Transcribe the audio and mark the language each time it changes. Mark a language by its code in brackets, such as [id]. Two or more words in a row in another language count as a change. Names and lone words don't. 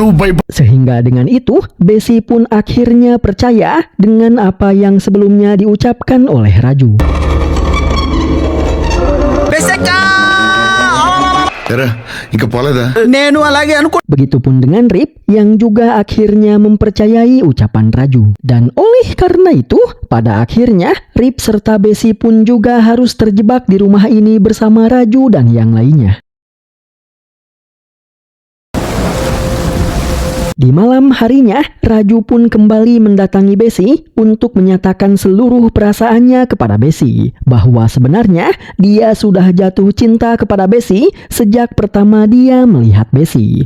[id] Sehingga dengan itu, Besi pun akhirnya percaya dengan apa yang sebelumnya diucapkan oleh Raju. [te] ఇంకా పోలేదా. నేను అలాగే అనుకో. [id] Begitupun dengan Rip yang juga akhirnya mempercayai ucapan Raju. Dan oleh karena itu, pada akhirnya Rip serta Besi pun juga harus terjebak di rumah ini bersama Raju dan yang lainnya. Di malam harinya, Raju pun kembali mendatangi Besi untuk menyatakan seluruh perasaannya kepada Besi, bahwa sebenarnya dia sudah jatuh cinta kepada Besi sejak pertama dia melihat Besi.